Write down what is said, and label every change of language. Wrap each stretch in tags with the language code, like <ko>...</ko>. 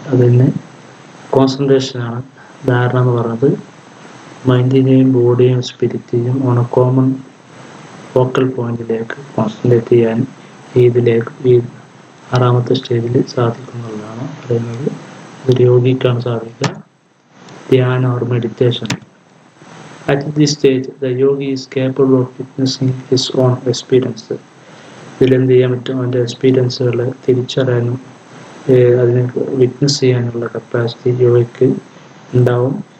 <ml>അതിന് കോൺസെൻട്രേഷൻ ആണ്. ധാരണ എന്ന് പറയുന്നത് മൈൻഡിനെയും ബോഡിയെയും സ്പിരിറ്റിനെയും ഓൺ എ കോമൺ ഫോക്കൽ പോയിന്റിലേക്ക് കോൺസെൻട്രേറ്റ് ചെയ്യാൻ ഈ 6ാമത്തെ സ്റ്റേജിൽ സാധിക്കുന്നുള്ളതാണ് പറയുന്നത്. ഒരു യോഗിക്കാണ് സാധിക്കുക. ധ്യാന or meditation.</ml> <en>At this stage, the yogi is capable of witnessing his own experience.</en> <ml>ഇതിലെന്ത് ചെയ്യാൻ പറ്റും, അവൻ്റെ എക്സ്പീരിയൻസുകൾ തിരിച്ചറിയാനും അതിനെ വിറ്റ്നസ് ചെയ്യാനുള്ള കപ്പാസിറ്റി യോഗിക്ക് ഉണ്ടാവും.</ml>